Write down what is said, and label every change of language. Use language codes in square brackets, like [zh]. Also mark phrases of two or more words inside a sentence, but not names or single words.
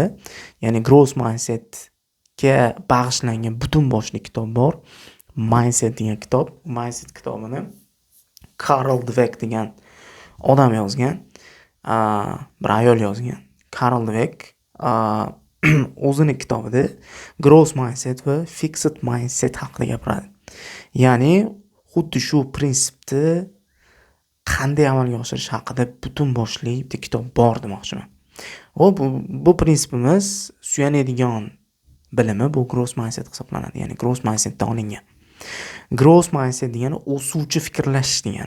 [uz] Ya'ni [en] growth mindsetga [uz] bag'ishlangan butun boshli kitob bor. Mindset degan kitob. Mindset kitobini Carol Dweck degan odam yozgan. Bir ayol yozgan. Carol Dweck o'zini kitobida [en] growth mindset [uz] va [en] fixed mindset [uz] haqida gapiradi. Ya'ni xuddi shu prinsipni qanday amalga oshirish haqida butun boshli bitta kitob bor demoqchiman. Bu prinsipimiz suyanadigan bilimi bu [en] growth mindset [uz] hisoblanadi. Ya'ni [en] growth mindsetdan [uz] olingan. [en] Growth mindset [uz] degani o'suvchi fikrlash degani.